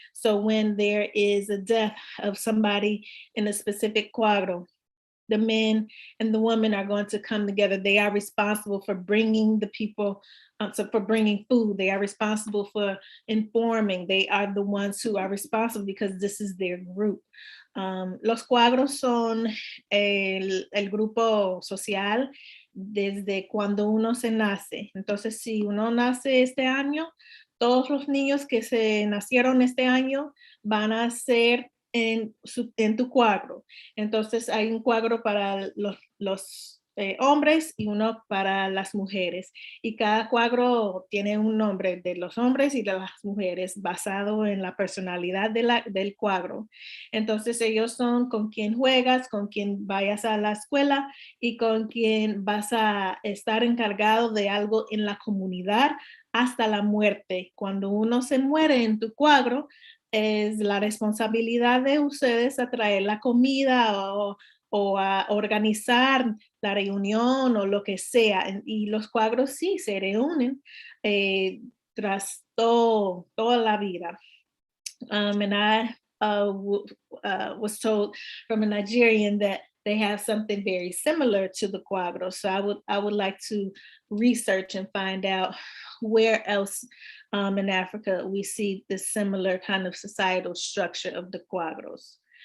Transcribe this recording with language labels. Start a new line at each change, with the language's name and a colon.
English: So when there is a death of somebody in a specific cuadro, the men and the women are going to come together. They are responsible for bringing the people, for bringing food. They are responsible for informing. They are the ones who are responsible because this is their group.
Spanish: Los cuadros son el grupo social desde cuando uno se nace. Entonces, si uno nace este año, todos los niños que se nacieron este año van a ser en tu cuadro. Entonces hay un cuadro para los hombres y uno para las mujeres. Y cada cuadro tiene un nombre de los hombres y de las mujeres basado en la personalidad del cuadro. Entonces ellos son con quien juegas, con quien vayas a la escuela y con quien vas a estar encargado de algo en la comunidad hasta la muerte. Cuando uno se muere en tu cuadro, es la responsabilidad de ustedes a traer la comida o a organizar la reunión o lo que sea. Y los cuadros sí se reúnen tras toda la vida.
English: And I was told from a Nigerian that they have something very similar to the cuadros. So I would like to research and find out where else in Africa we see this similar kind of societal structure of the cuadros.